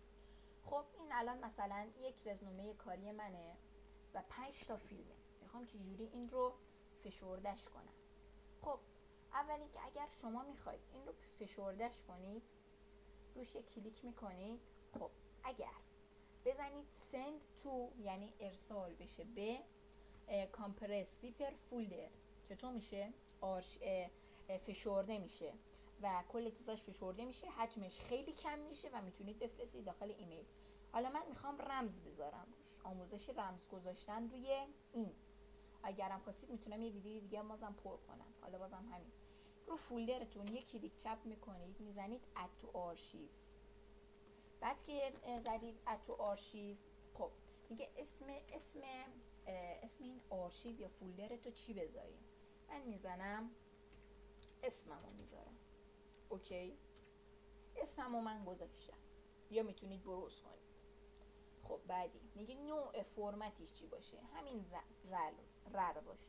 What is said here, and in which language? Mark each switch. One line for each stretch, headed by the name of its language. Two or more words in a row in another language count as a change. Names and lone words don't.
Persian: خب این الان مثلا یک رزومه کاری منه و 5 تا فیلمه، میخوام چجوری این رو فشردش کنم. خب اولی که اگر شما میخواید این رو فشردش کنید، روش یک کلیک میکنید. خب اگر بزنید
English: send to،
Persian: یعنی ارسال بشه به
English: compress zipper folder،
Persian: چطور میشه؟ فشرده میشه و کل چیزاش فشرده میشه، حجمش خیلی کم میشه و میتونید بفرستید داخل ایمیل. حالا من میخوام رمز بذارم روش، آموزش رمز گذاشتن روی این. اگرم خواستید میتونم یه ویدیو دیگه بازم پر کنم. حالا بازم همین، رو فولدرتون یک کلیک چپ میکنید، میزنید
English: add to archive.
Persian: بعد که زدید
English: add to archive،
Persian: خب میگه اسم این آرشیو یا فولدر تو چی بذاریم. من میزنم اسممو میذارم. اوکی، اسممو من گذاشتم، یا میتونید بروز کنید. خب بعدی میگه نوع فرمتش چی باشه، همین رر باشه.